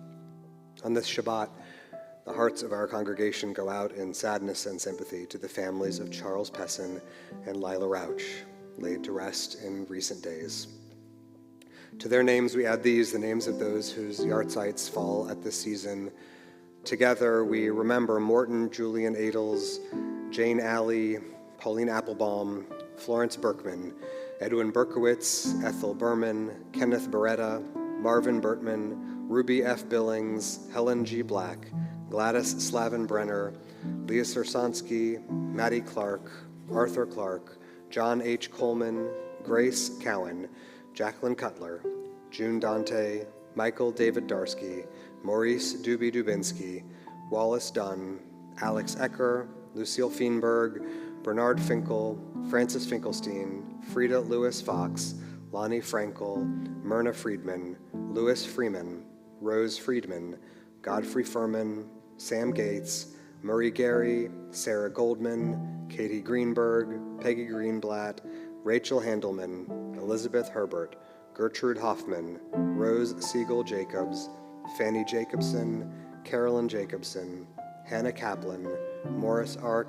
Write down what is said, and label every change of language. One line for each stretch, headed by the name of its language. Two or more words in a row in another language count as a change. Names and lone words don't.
English: On this Shabbat, the hearts of our congregation go out in sadness and sympathy to the families of Charles Pessin and Lila Rauch, laid to rest in recent days. To their names we add these, the names of those whose yahrzeits fall at this season. Together we remember Morton Julian Adels, Jane Alley, Pauline Applebaum, Florence Berkman, Edwin Berkowitz, Ethel Berman, Kenneth Beretta, Marvin Bertman, Ruby F. Billings, Helen G. Black, Gladys Slavin Brenner, Leah Sersansky, Maddie Clark, Arthur Clark, John H. Coleman, Grace Cowan, Jacqueline Cutler, June Dante, Michael David Darsky, Maurice Doobie Dubinsky, Wallace Dunn, Alex Ecker, Lucille Feenberg, Bernard Finkel, Francis Finkelstein, Frida Lewis Fox, Lonnie Frankel, Myrna Friedman, Louis Freeman, Rose Friedman, Godfrey Furman, Sam Gates, Murray Gary, Sarah Goldman, Katie Greenberg, Peggy Greenblatt, Rachel Handelman, Elizabeth Herbert, Gertrude Hoffman, Rose Siegel Jacobs, Fanny Jacobson, Carolyn Jacobson, Hannah Kaplan, Morris R.